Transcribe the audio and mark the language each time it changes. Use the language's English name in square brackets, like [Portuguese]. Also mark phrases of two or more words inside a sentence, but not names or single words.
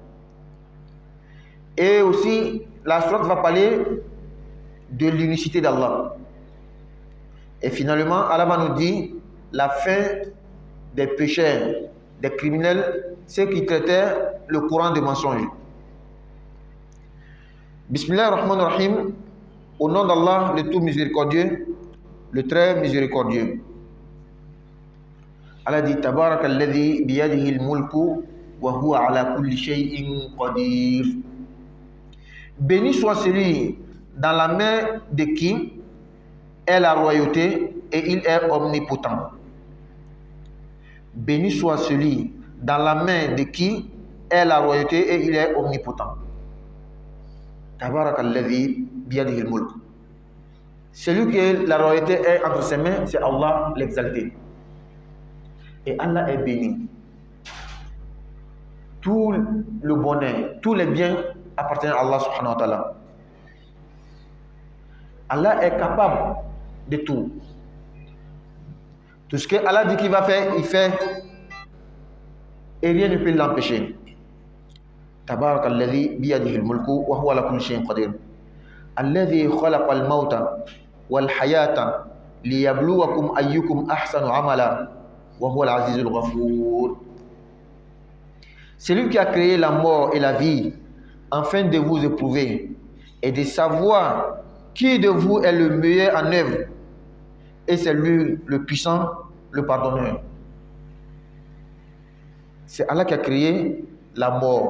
[French] Et aussi, la sourate va parler de l'unicité d'Allah. Et finalement, Allah va nous dire la fin des pécheurs, des criminels, ceux qui traitaient le Coran de mensonges. [Arabic] بسم الله الرحمن الرحيم, [French] au nom d'Allah, le tout miséricordieux, le très miséricordieux. Allah dit [Arabic] تبارك الذي بيده الملك وهو على كل شيء قدير. [French] Béni soit celui dans la main de qui est la royauté et il est omnipotent. Béni soit celui dans la main de qui est la royauté et il est omnipotent. [Arabic] تبارك الذي بيده الملك. [French] Celui que la royauté est entre ses mains, c'est Allah l'exalté. Et Allah est béni. Tout le bonheur, tous les biens appartiennent à [Arabic] الله سبحانه وتعالى. [French] Allah est capable de tout. Tout ce que Allah dit qu'il va faire, il fait. Et rien ne peut l'empêcher. [Arabic] تبارك الذي بيده الملك وهو على كل شيء قدير. الذي خلق الموت والحياة ليبلوكم أيكم أحسن عملا وهو العزيز الغفور. [French] C'est lui qui a créé la mort et la vie afin de vous éprouver et de savoir qui de vous est le meilleur en œuvre. Et c'est lui le puissant, le pardonneur. C'est Allah qui a créé la mort.